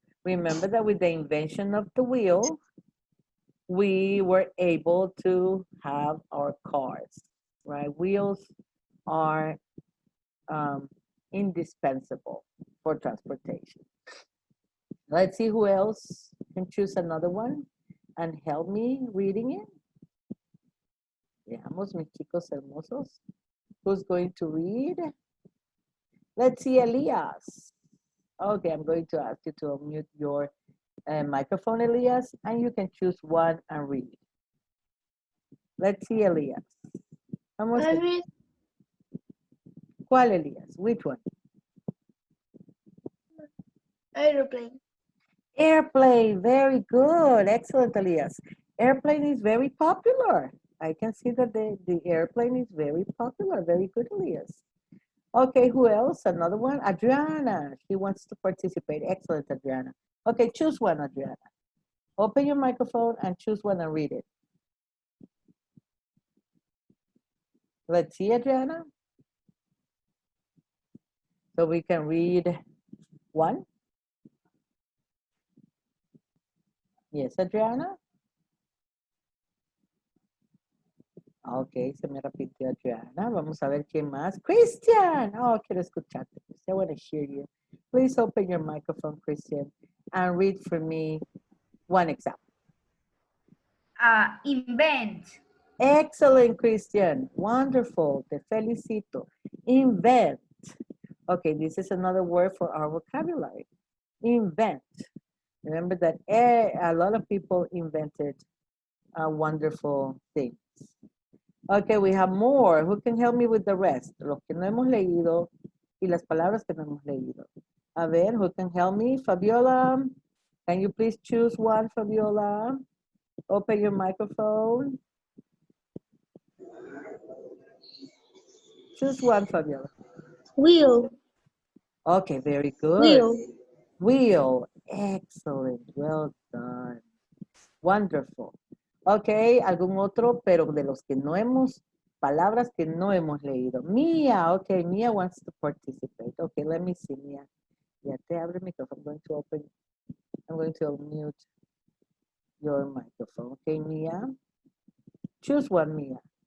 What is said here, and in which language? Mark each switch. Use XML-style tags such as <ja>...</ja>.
<en>Remember that with the invention of the wheel, we were able to have our cars, right? Wheels are indispensable for transportation. Let's see who else can choose another one and help me reading it.</en> <es>Veamos, mis chicos hermosos.</es> <en>Who's going to read? Let's see, Elias. Okay, I'm going to ask you to unmute your microphone, Elias, and you can choose one and read. Let's see, Elias.</en> <es>Vamos a ver. ¿Cuál, Elias?</es> <en>Which one? Aeroplane. Airplane, very good. Excellent, Elias. Airplane is very popular. I can see that the airplane is very popular. Very good, Elias. Okay, who else? Another one? Adriana. She wants to participate. Excellent, Adriana. Okay, choose one, Adriana. Open your microphone and choose one and read it. Let's see, Adriana. So we can read one. Yes, Adriana.</en> <es>Ok, se me repitió Adriana. Vamos a ver quién más. Christian. Oh, quiero escucharte.</es> <en>I want to hear you. Please open your microphone, Christian, and read for me one example. Invent. Excellent, Christian. Wonderful.</en> <es>Te felicito.</es> <en>Invent. Okay, this is another word for our vocabulary. Invent. Remember that a lot of people invented wonderful things. Okay, we have more. Who can help me with the rest?</en> <es>Los que no hemos leído y las palabras que no hemos leído. A ver,</es> <en>who can help me? Fabiola, can you please choose one, Fabiola? Open your microphone. Choose one, Fabiola. Wheel. Okay, very good. Wheel. Wheel. Excellent. Well done. Wonderful.</en> <es>Ok, algún otro, pero de los que no hemos, palabras que no hemos leído.</es> <en>Mia, ok, Mia wants to participate. Okay, let me see, Mia.</en> <es>Ya te abre el micrófono.</es> <en>I'm going to unmute your microphone. Okay, Mia. Choose one, Mia.</en>